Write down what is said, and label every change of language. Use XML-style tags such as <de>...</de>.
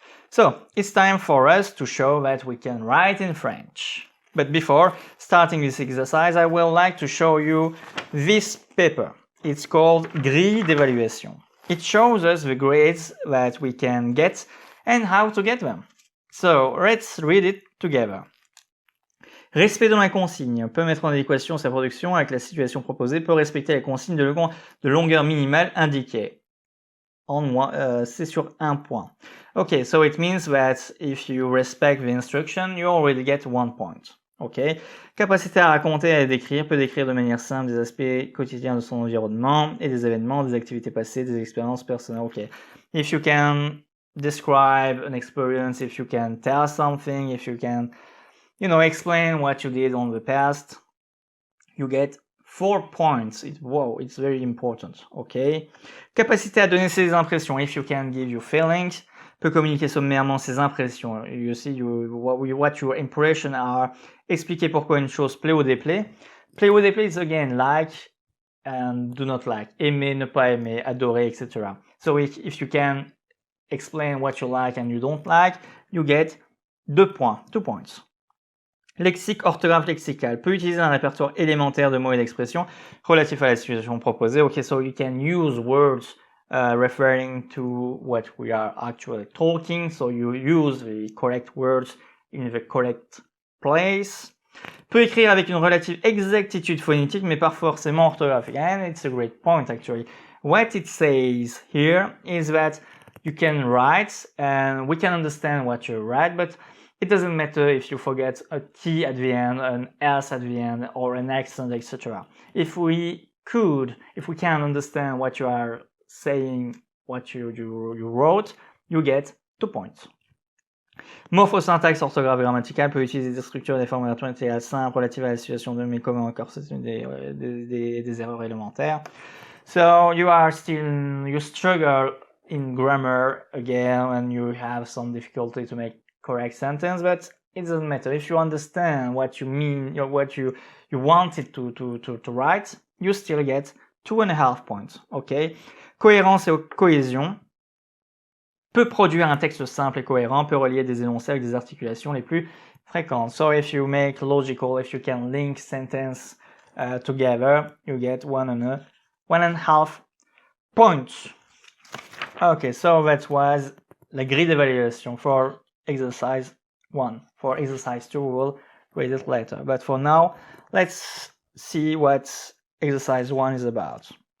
<en>So it's time for us to show that we can write in French. But before starting this exercise, I would like to show you this paper. It's called grille d'évaluation. It shows us the grades that we can get and how to get them. So let's read it together.</en> <fr>Respect de la consigne peut mettre en adéquation sa production avec la situation proposée, peut respecter la consigne de longueur minimale indiquée. C'est sur un point.</fr> <en>Okay, so it means that if you respect the instruction, you already get 1 point. Okay.</en> <fr>Capacité à raconter et à décrire, peut décrire de manière simple des aspects quotidiens de son environnement et des événements, des activités passées, des expériences personnelles.</fr> <en>Okay. If you can describe an experience, if you can tell something, if you can, explain what you did on the past, you get 4 points. It's very important, okay?</en> <fr>Capacité à donner ses impressions,</fr> <en>if you can give your feelings,</en> <fr>peut communiquer sommairement ses impressions.</fr> <en>You see what your impressions are,</en> <fr>expliquer pourquoi une chose plaît ou déplaît. Plaît ou déplaît</fr> <en>is again like and do not like,</en> <fr>aimer, ne pas aimer, adorer,</fr> <en>etc. So if you can explain what you like and you don't like, you get 2 points.</en> <fr>Lexique, orthographe lexical. Peut utiliser un répertoire élémentaire de mots et d'expressions relatifs à la situation proposée.</fr> <en>Okay, so you can use words referring to what we are actually talking. So you use the correct words in the correct place.</en> <fr>Peut écrire avec une relative exactitude phonétique, mais pas forcément orthographique.</fr> <en>And it's a great point actually. What it says here is that you can write and we can understand what you write, but it doesn't matter if you forget a T at the end, an S at the end, or an accent, etc. If we can understand what you are saying, what you wrote, you get 2 points.</en> <fr>Morphosyntaxe, orthographe grammaticale, peut utiliser des structures et des formes grammaticales simples relatives à la situation de mais comment encore, c'est des erreurs élémentaires.</fr> <en>So you struggle in grammar again and you have some difficulty to make correct sentence, but it doesn't matter. If you understand what you mean, what you wanted to write, you still get 2.5 points.</en> <fr>Okay. Cohérence et cohésion. Peut produire un texte simple et cohérent, peut relier des énoncés avec des articulations les plus fréquentes.</fr> <en>So if you make logical, if you can link sentence together, you get 1.5 points. Okay, so that was la grille d'évaluation for exercise 1. For exercise 2, we will read it later. But for now, let's see what exercise 1 is about.</en>